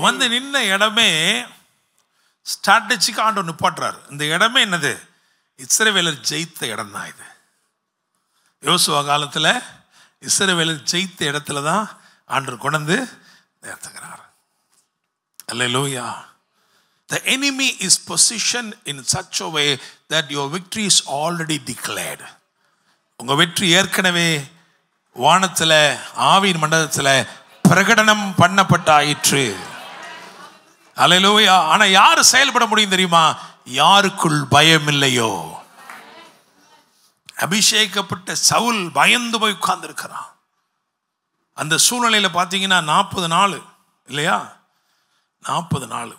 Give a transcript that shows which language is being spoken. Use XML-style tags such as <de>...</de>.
<ta>வந்து நின்ன இடமே ஸ்ட்ராட்டஜிக் ஆண்டவர் நிப்பாட்டுறாரு. இந்த இடமே என்னது? இஸ்ரவேலர் ஜெயித்த இடம் தான் இது. யோசுவா காலத்தில் இஸ்ரவேலர் ஜெயித்த இடத்துல தான் ஆண்டவர் கொண்டு நிறுத்துகிறார். அல்லேலூயா.</ta> <en>The enemy is positioned in such a way that your victory is already declared.</en> <ta>உங்க வெற்றி ஏற்கனவே வானத்தில், ஆவியின் மண்டலத்தில் பிரகடனம் பண்ணப்பட்டாயிற்று. அல்லேலூயா. ஆனா யாரு செயல்பட முடியும் தெரியுமா? யாருக்குள் பயம் இல்லையோ. அபிஷேகப்பட்ட சவுல் பயந்து போய் உட்கார்ந்து இருக்கிறான். அந்த சூழ்நிலையில பார்த்தீங்கன்னா 40 நாள் இல்லையா, 40 நாள்.</ta>